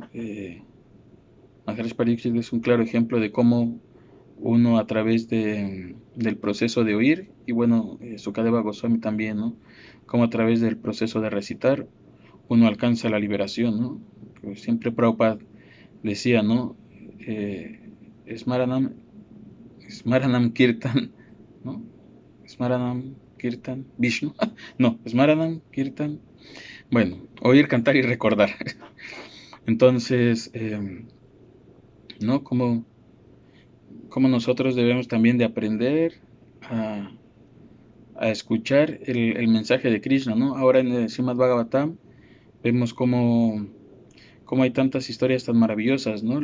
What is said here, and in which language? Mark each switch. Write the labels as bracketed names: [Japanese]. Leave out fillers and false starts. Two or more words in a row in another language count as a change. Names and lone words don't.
[Spanish] Maharaj Pariksit es un claro ejemplo de cómo uno a través del proceso de oír, y bueno, Sukadeva Goswami también, ¿no? Como a través del proceso de recitar, uno alcanza la liberación, ¿no? Pues siempre Prabhupada decía, ¿no? [Sanskrit] Eh, Smaranam, Smaranam Kirtan, ¿no? Smaranam Kirtan Vishnu, no, Smaranam Kirtan, [Spanish] bueno, oír, cantar y recordar. Entonces, ¿no? Como nosotros debemos también de aprender a, a escuchar el mensaje de Krishna, ¿no? Ahora en el Srimad Bhagavatam vemos cómo hay tantas historias tan maravillosas, ¿no?